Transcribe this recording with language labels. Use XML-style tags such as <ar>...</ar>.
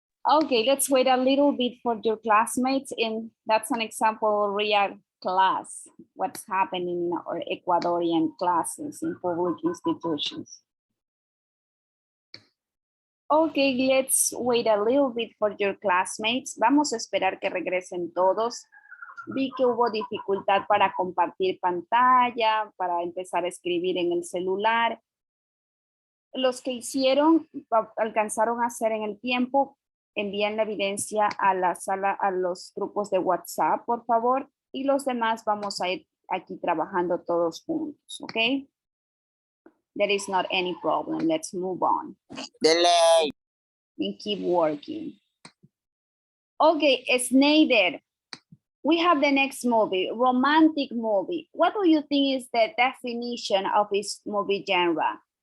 <en>Okay, let's wait a little bit for your classmates, and that's an example of real class, what's happening in our Ecuadorian classes in public institutions. Okay, let's wait a little bit for your classmates.</en> <es>Vamos a esperar que regresen todos. Vi que hubo dificultad para compartir pantalla, para empezar a escribir en el celular. Los que hicieron, alcanzaron a hacer en el tiempo, envíen la evidencia a la sala, a los grupos de WhatsApp, por favor. Y los demás vamos a ir aquí trabajando todos juntos, ¿ok?</es> <en>There is not any problem. Let's move on. Delay. And keep working. Okay, Snyder. We have the next movie, romantic movie. What do you think is the definition of this movie genre?</en>